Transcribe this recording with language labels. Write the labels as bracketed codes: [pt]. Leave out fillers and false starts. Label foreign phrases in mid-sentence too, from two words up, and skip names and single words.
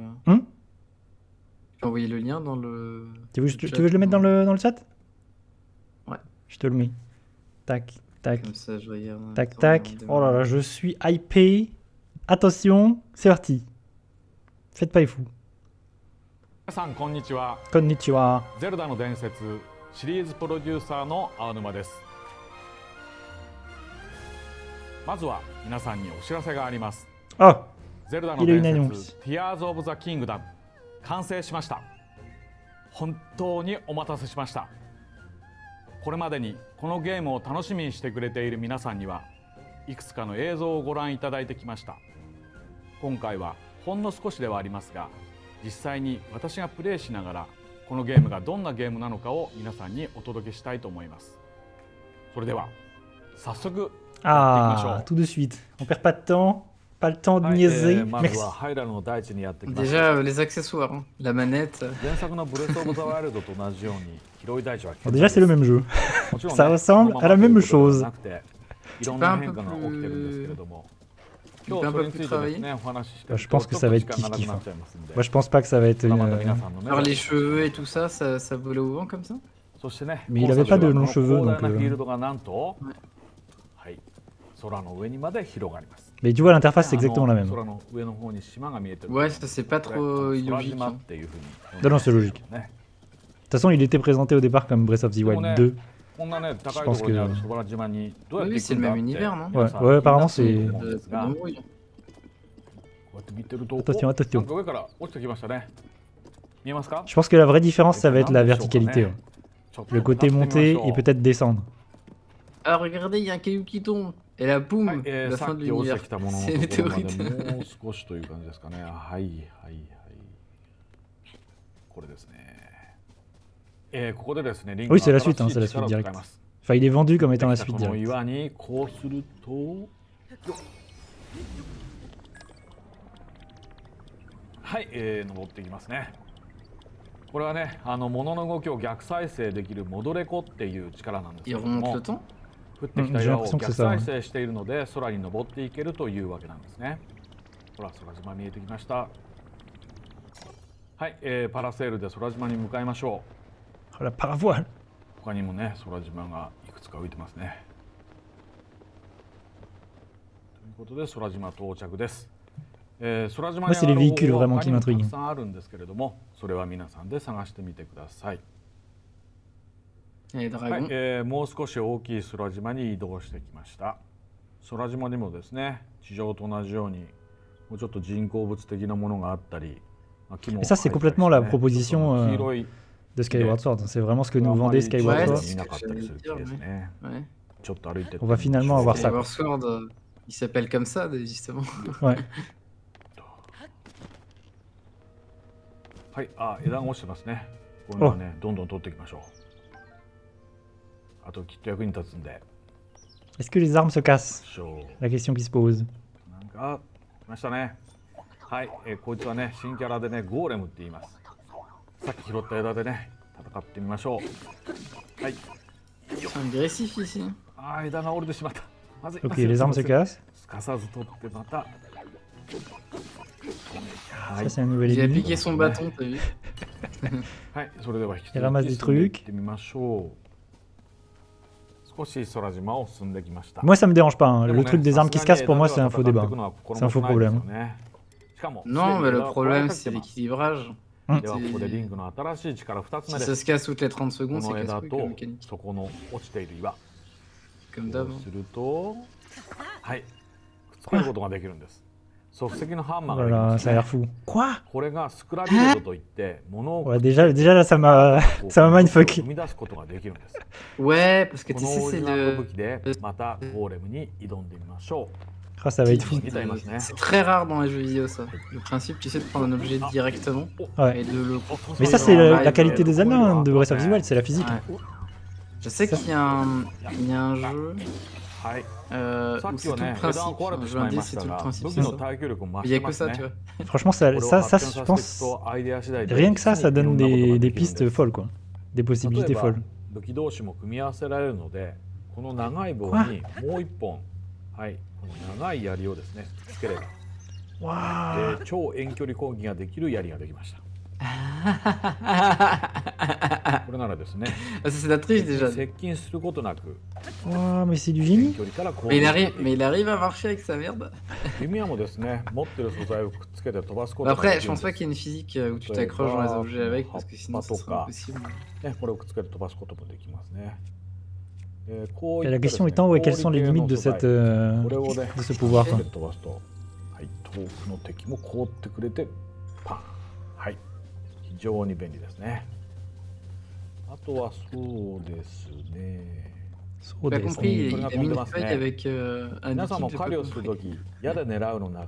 [fr] Hum Je peux envoyer le lien dans le... tu veux que je le mette dans le chat? Ouais. Je te le mets. Tac, tac, Comme ça, je regarde. tac, tac. Oh là là, je suis hypé. Attention, c'est parti. Faites pas les fous. [ja] 皆さんこんにちは。 Konnichiwa. ゼルダの伝説シリーズプロデューサーの青沼です。まずは皆さんにお知らせがあります。 Oh, ゼルダの伝説 Tears of the Kingdom 完成しました。本当にお待たせしました。これまでにこのゲームを楽しみにしてくれている皆さんにはいくつかの映像をご覧いただいてきました。今回はほんの少しではありますが、実際に私がプレイしながらこのゲームがどんなゲームなのかを皆さんにお届けしたいと思います。それでは早速 [fr] ah, tout de suite. On perd pas de temps. Pas le temps de niaiser. [ja] ま [fr] Merci. [ja] ずはハイラルの大地にやってきました。 [fr] Déjà, les accessoires, hein. La manette. [ja] 前作のブレスオブザワイルドと同じように広い大地は [fr] Bon, déjà, c'est le même jeu. [ja] もちろんね [fr] Ça ressemble à la même chose. [ja] なくていろんな変化が起きてるんですけれども、今日それについてですねお話ししてると [fr] Je pense que ça va être [ja] ちょっと時間がなく [fr] kiff-kiff. [ja] なっちゃいますんで [fr] Moi, je pense pas que ça va être [ja] まあまた [fr] une... [ja] 皆さんのね [fr] Alors les cheveux et tout ça, ça volait au vent comme ça? [ja] そしてね [fr] Mais il avait pas de longs cheveux, [ja] 広 [fr] donc, [ja] 大なフィールドがなんとはいはい空の上にまで広がります [fr] Mais tu vois, l'interface, c'est exactement la [ja] あの [fr] même. [ja] 空の上の方に島が見えてる [fr] Ouais, ça c'est pas [ja] こ [fr] trop [ja] れ空 [fr] illogique. [ja] 島 [fr] hein. [ja] っていうふうに呼んで [fr] Non, non, c'est logique. [ja] ね [fr] De toute façon, il était présenté au départ comme Breath of the Wild 2. [ja] こんなね高いところにあるそばら島にどうやって [fr] Oui, [ja] 行 [fr] c'est [ja] く [fr] le [ja] んだっ [fr] même [ja] て [fr] univers, non? [ja] 皆さん [fr] Ouais, apparemment, c'est- [ja] 気になると思うんですが [fr] Pas [ja] こ [fr] d'embrouille. [ja] うやって見てると [fr] Attention, [ja] お [fr] attention. [ja] なんか上から落ちてきましたね見えますか [fr] Je pense que la vraie différence, ça va être la verticalité. Ouais. [ja] ちょっと [fr] Le côté [ja] 立ってみ [fr] monter [ja] ましょう [fr] et peut-être descendre. Ah, regardez, il y a un caillou qui tombe. Et là, boum, [ja] はい、 [fr] la [ja] さ [fr] fin [ja] っ [fr] de [ja] き落ち [fr] l'univers. [ja] てきたものの [fr] C'est [ja] ところまで [fr] météorite. [ja] もう少しという感じですかね。はいはいはい。これですね。ここでですね、リンク [fr] Oui, [ja] の [fr] c'est la suite, [ja] 新 [fr] hein, [ja] しい [fr] c'est la [ja] 力 [fr] suite [ja] を使い [fr] directe. [ja] ます [fr] Enfin, il est vendu comme étant la [ja] できた [fr] suite [ja] この [fr] directe. [ja] 岩にこうするとよっはい、登っていきますね。これはね、物の動きを逆再生できるモドレコっていう力なんですけ [fr] Il [ja] れど [fr] remonte [ja] も [fr] le temps? [ja] 降ってきた岩を [fr] j'ai l'impression que [ja] 逆 [fr] c'est ça, [ja] 再生しているので空に登っていけるというわけなんですね。ほら空島見えてきました。はい、パラセールで空島に向かいましょ [fr] Oh, la paravoile. [ja] う。他にもね空島がいくつか浮いてますね。ということで空島到着です。空島に [fr] Moi, c'est les [ja] 上がる [fr] véhicules [ja] 方法 [fr] vraiment [ja] は [fr] qui [ja] 他にもた [fr] m'intriguent. [ja] くさんあるんですけれども、それは皆さんで探してみてください。 [fr] Et [ja] はい [fr] dragon. [ja] もう少し大きい空島に移動してきました。空島にもですね、地上と同じようにもうちょっと人工物的なものがあったり、木も [fr] Et ça, c'est [ja] 生えてたり [fr] complètement la [ja] してね [fr] proposition [ja] 黄色い [fr] de Skyward Sword. C'est vraiment ce que nous [ja] あんま [fr] vendait [ja] り [fr] Skyward Ouais, Sword. c'est- [ja] 見なかったりする木ですね。 [fr] Ouais. [ja] ちょっと歩いてって [fr] On va finalement avoir ça. Skyward Sword, il s'appelle comme ça, justement. Ouais. [ja] はい、枝が落ちてますね。こういうのはね、どんどん取っていきましょう。あときっと役に立つんで。 [fr] Est-ce que les armes se cassent? [ja] しょう [fr] La question qui se pose. [ja] なんか来ましたね。はい、こいつはね新キャラでねゴーレムって言います。さっき拾った枝でね戦ってみましょう。はい。 [fr] C'est agressif ici. [ja] 枝が折れてしまった。まずい。 [fr] Ok, les armes se cassent. [ja] すかさず取ってまた。は [fr] Ça, [ja] い。 [fr] c'est un nouvel Il a ennemi. piqué son bâton, t'as vu? [ja] はい、それでは引き [fr] Il ramasse [ja] 続 [fr] des [ja] き進んでいっ [fr] trucs. [ja] てみましょう。少し空島を進んできました。 [fr] Moi, ça me dérange pas. Hein. [ja] で [fr] Le [ja] もね [fr] truc des armes qui se cassent, pour moi, c'est un faux [ja] さすが [fr] débat. [ja] に枝では戦っていくのは [fr] C'est un faux [ja] 心もとないです [fr] problème. [ja] よね。しかも [fr] Non, mais le [ja] すでに枝は壊れ [fr] problème, [ja] かけて [fr] c'est [ja] ます [fr] l'équilibrage. [ja] ではここでリンクの新しい力2つ目 [fr] Si [ja] で [fr] ça [ja] す。 [fr] se casse toutes les 30 secondes, [ja] こ [fr] c'est [ja] の枝 [fr] casse-couille [ja] と [fr] comme mécanique. [ja] そこの落ちている岩。 [fr] Comme [ja] こ [fr] d'hab. [ja] うすると、はい、くっつけることができるんです。即席のハンマー [fr] Oh [ja] ができ [fr] là [ja] ま [fr] là, [ja] す [fr] ça a [ja] ね [fr] l'air fou. Quoi? [ja] これがスクラビルドといって物を [fr] Ouais, déjà là, ça m'a mindfuck. [ja] 生み出すことができるんです。 [fr] Ouais, parce que [ja] こ [fr] tu [ja] の [fr] sais, [ja] オリ [fr] c'est [ja] ジナルの [fr] le. [ja] 武器でまたゴーレムに挑んでみましょ [fr] Ah, ça va être fou. [ja] う。似合いますね。 [fr] C'est très rare dans les jeux vidéo, ça. Le principe, tu sais, de prendre un objet directement Ouais. et de le. Mais ça, c'est la qualité des anneaux hein, de Breath of the Wild, c'est la physique. Ouais. Je sais qu'il y a un jeu [ja] はい。 [fr] où [ja] さっき [fr] c'est [ja] は [fr] tout le [ja] ね、枝が [fr] principe. [ja] 壊れ [fr] Un [ja] てし [fr] jeu [ja] まい [fr] indé, [ja] まし [fr] c'est [ja] た [fr] tout le [ja] が、 [fr] principe. [ja] 武器 [fr] C'est [ja] の [fr] ça. [ja] 耐久力も増 [fr] Il [ja] し [fr] y a [ja] てま [fr] que [ja] す [fr] ça, [ja] ね [fr] tu vois. Franchement, [ja] これを [fr] ça, [ja] 発見 [fr] je [ja] させていく [fr] pense, [ja] とアイデア次第で [fr] rien que ça, ça [ja] いろ [fr] donne [ja] んなことが [fr] des [ja] できるん [fr] pistes [ja] です [fr] folles, quoi. Des possibilités [ja] 例えば [fr] folles. [ja] 武器同士も組み合わせられるので、この長い棒にもう一本、はい、この長い槍をですねつければ、 [fr] Waouh. [ja] 超遠距離攻撃ができる槍ができました。これならですね、 [fr] Ah, ça, c'est la triche déjà. [ja] 接近することなく [fr] Waouh, mais c'est du [ja] 遠 [fr] génie. [ja] 距離から攻 [fr] Mais [ja] 撃 [fr] il arrive à marcher avec sa merde. [ja] 弓矢もですね、持ってる素材をくっつけて飛ばすこ [fr] Bah [ja] とがで [fr] après, [ja] き [fr] je [ja] るん [fr] pense [ja] で [fr] pas [ja] す。 [fr] qu'il y ait une physique où tu Ouais, t'accroches dans les bah, objets avec, parce que sinon pas ça serait toka. impossible. [ja] ね、これをくっつけて飛ばすこともできますね。こう [fr] Et [ja] い [fr] la [ja] ったです [fr] question [ja] ね、 [fr] étant, ouais, quelles sont les [ja] 氷系 [fr] limites [ja] の [fr] de [ja] 素材 [fr] cette, [ja] これをね、 [fr] de ce pouvoir, [ja] くっ [fr] quoi. [ja] つけて飛ばすと、はい、遠くの敵も凍ってくれてパン、はい、非常に便利ですね。あとはそうですね、 So [fr] J'ai pas des- compris, on il a a mis une compris. feuille avec un [ja] 皆さんも [fr] liquide, j'ai [ja] 狩 [fr] pas [ja] りをする [fr] compris. [ja] とき、矢で狙うのなか